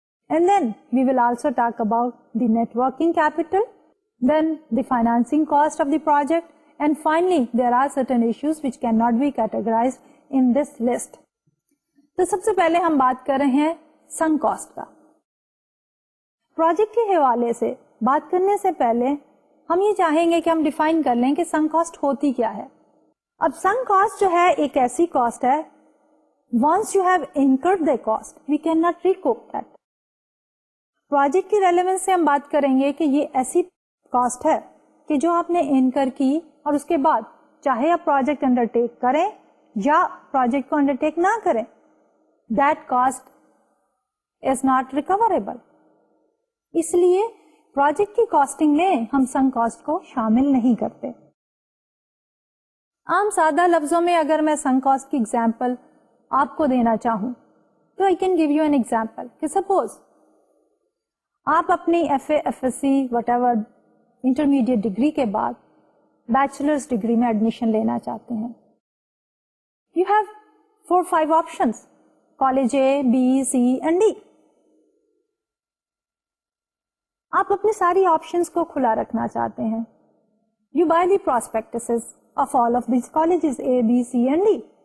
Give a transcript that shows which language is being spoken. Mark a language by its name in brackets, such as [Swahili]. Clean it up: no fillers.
[English] and then we will also talk about the net working capital, then the financing cost of the project, [Urdu] and finally there are certain issues which cannot be categorized in this list. تو سب سے پہلے ہم بات کر رہے ہیں sink cost کا. Project کے حوالے سے بات کرنے سے پہلے ہم یہ چاہیں گے کہ ہم ڈیفائن کر لیں کہ سنک کاسٹ ہوتی کیا ہے. اب سنک کاسٹ جو ہے ایک ایسی کاسٹ ہے [English] once you have incurred the cost we cannot recoup that. [Urdu] Project کی ریلیونس سے ہم بات کریں گے کہ یہ ایسی کاسٹ ہے کہ جو آپ نے انکر کی اور اس کے بعد چاہے آپ پروجیکٹ انڈر ٹیک کریں یا پروجیکٹ کو انڈر ٹیک نہ کریں [English] that cost is not recoverable. [Urdu] اس لیے پروجیکٹ کی کاسٹنگ میں ہم سنک کاسٹ کو شامل نہیں کرتے. عام سادہ لفظوں میں اگر میں سنک کاسٹ کی ایگزامپل آپ کو دینا چاہوں تو [English] I can give you an example [Urdu] کہ سپوز آپ اپنی F A F S see what ever intermediate degree کے بعد بیچلرس ڈگری میں ایڈمیشن لینا چاہتے ہیں. [English] You have 4-5 options, college A, B, C and D. [Urdu] آپ اپنی ساری آپشنس کو کھلا رکھنا چاہتے ہیں. [English] You buy the prospectuses of all of these colleges A, B, C and D.